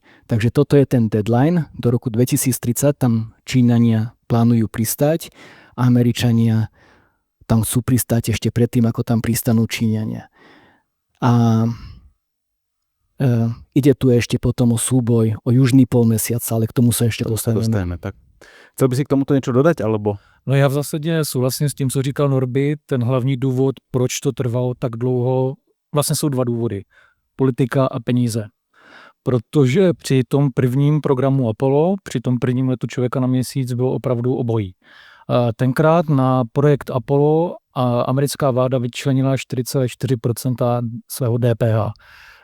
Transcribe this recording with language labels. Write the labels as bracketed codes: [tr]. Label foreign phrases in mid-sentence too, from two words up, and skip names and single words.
[sk] Takže toto je ten deadline. Do roku 2030 tam Číňania plánujú pristáť a Američania tam chcú pristáť ešte predtým, ako tam pristanú Číňania. A ide tu ešte potom o súboj o južný polmesiac, ale k tomu sa ešte dostaneme. Tak. Chcel by si k tomuto niečo dodať, alebo? [cs] No já v zásadě souhlasím s tím, co říkal Norby. Ten hlavní důvod, proč to trvalo tak dlouho, vlastně jsou 2 důvody. Politika a peníze. Protože při tom prvním programu Apollo, při tom prvním letu člověka na měsíc bylo opravdu obojí. Tenkrát na projekt Apollo americká vláda vyčlenila 4,4% svého DPH.